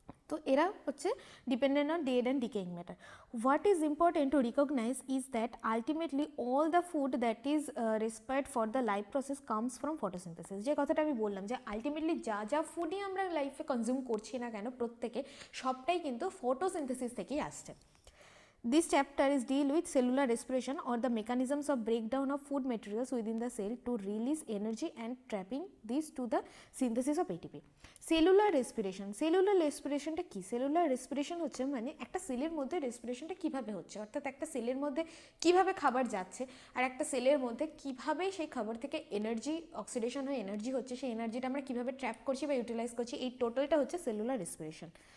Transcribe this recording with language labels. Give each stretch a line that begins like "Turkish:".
Bangla: তো এরা হচ্ছে
English: Dependent on dead and decaying matter. What is important to recognise is that ultimately all the food that is respired for the life process comes from photosynthesis.
Bangla: যে কথাটা আমি বললাম যে ultimately যা যা ফুডই আমরা লাইফে কনজিউম করছি না কেন প্রত্যেকে সবটাই কিন্তু ফটোসিনথেসিস থেকেই আসছে।
English: This chapter is deal with cellular respiration or the mechanisms of breakdown of food materials within the cell to release energy and trapping this to the synthesis of ATP.
Bangla: Cellular respiration, cellular রেসপিরেশনটা কি? Cellular respiration হচ্ছে মানে একটা সেলের মধ্যে রেসপিরেশনটা কিভাবে হচ্ছে, অর্থাৎ একটা সেলের মধ্যে কিভাবে খাবার যাচ্ছে আর একটা সেলের মধ্যে কিভাবে সেই খাবার থেকে এনার্জি অক্সিডেশন হয়ে এনার্জি হচ্ছে, সেই এনার্জিটা আমরা কিভাবে ট্র্যাপ করছি বা ইউটিলাইজ করছি, এই টোটালটা হচ্ছে সেলুলার রেসপিরেশন।